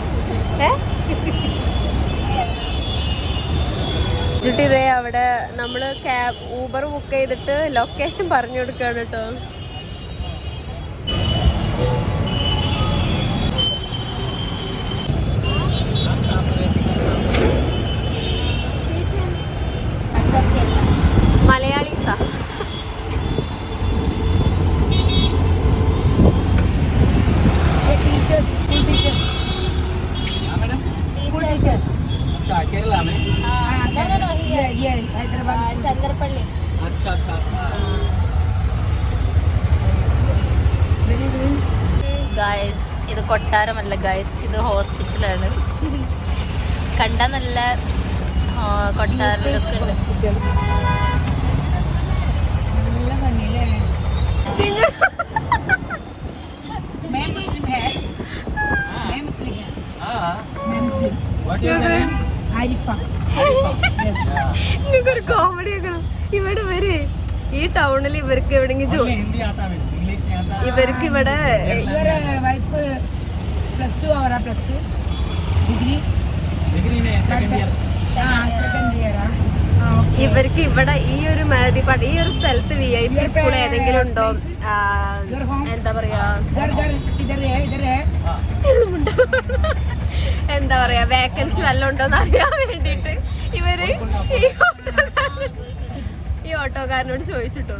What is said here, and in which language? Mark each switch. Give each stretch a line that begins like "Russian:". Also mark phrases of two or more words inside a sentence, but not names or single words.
Malayalam: ഇതേ അവിടെ നമ്മള് ഊബർ ബുക്ക് ചെയ്തിട്ട് ലൊക്കേഷൻ പറഞ്ഞു കൊടുക്കാണ് കേട്ടോ. മലയാളീസാ.
Hindi: केरला में।
English: No, here.
Malayalam: ഹൈദരാബാദ്. ശങ്കർപള്ളി.
Hindi: अच्छा।
Malayalam: ഗായ്സ്, ഇത് കൊട്ടാരമല്ല ഗായ്സ്, ഇത് ഹോസ്പിറ്റലാണ്. കണ്ട നല്ല കൊട്ടാരത്തിലൊക്കെ ഉണ്ട്. നല്ല ഭംഗിയല്ലേ?
Hindi: मैं मुस्लिम है। हाँ। मैं मुस्लिम।
English: What is your name?
Malayalam: ആരിഫ. നിങ്ങൾക്കൊരു കോമഡി ആക്കണം. ഇവിടെ വരെ ഈ ടൗണിൽ ഇവർക്ക് എവിടെയെങ്കിലും
Hindi: Only हिंदी आता है, इंग्लिश नहीं आता।
Malayalam: ഇവർക്ക് ഇവിടെ ഇവരെ വൈഫ് +2 ആവറാ, +2 ഡിഗ്രി
Hindi: डिग्री में
English: second year. second year.
Malayalam: ഇവർക്ക് ഇവിടെ ഈ ഒരു മേദിപ്പാട് ഈ ഒരു സ്ഥലത്ത് VIP സ്കൂൾ ഏതെങ്കിലും ഉണ്ടോ, എന്താ പറയാ എന്താ പറയാ വേക്കൻസി വല്ലതും ഉണ്ടോന്ന് അറിയാൻ വേണ്ടിട്ട് ഇവര് ഈ ഓട്ടോക്കാരനോട് ചോദിച്ചിട്ടോ.